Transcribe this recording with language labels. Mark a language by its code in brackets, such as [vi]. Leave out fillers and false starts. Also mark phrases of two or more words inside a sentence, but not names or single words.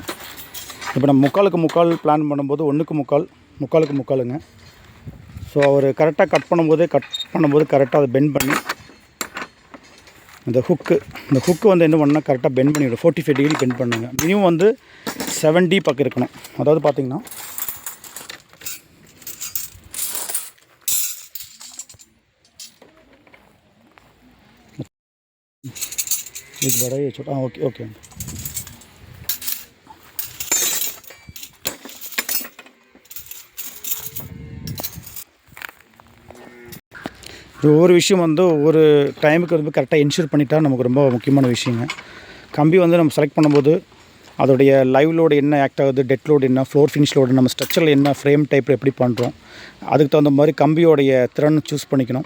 [ta] இப்போ நம்ம முக்கால் பிளான் பண்ணும்போது 1:3 முக்காலுங்க. ஸோ அவர் கரெக்டாக கட் பண்ணும்போது கரெக்டாக அதை பெண்ட் பண்ணி இந்த ஹுக்கு வந்து என்ன பண்ணால் கரெக்டாக பெண்ட் பண்ணிவிடும். 45 டிகிரி பெண்ட் பண்ணுங்க. மினிமம் வந்து 70 பக்கம் இருக்கணும். அதாவது பார்த்திங்கன்னா [hi] एक बड़ा है छोटा. हाँ ओके. [ta] ஒவ்வொரு விஷயம் வந்து ஒவ்வொரு டைமுக்கு வந்து கரெக்டாக என்ஷூர் பண்ணிட்டா நமக்கு ரொம்ப முக்கியமான விஷயங்க. கம்பி வந்து நம்ம செலக்ட் பண்ணும்போது அதோடைய [en] live load [ta] என்ன ஆக்ட் ஆகுது, [en] dead load [ta] என்ன, [en] floor finish load, [ta] நம்ம ஸ்ட்ரக்சரில் என்ன [en] frame type [ta] எப்படி பண்ணுறோம், அதுக்கு தகுந்த மாதிரி கம்பியோடைய திறன் சூஸ் பண்ணிக்கணும்.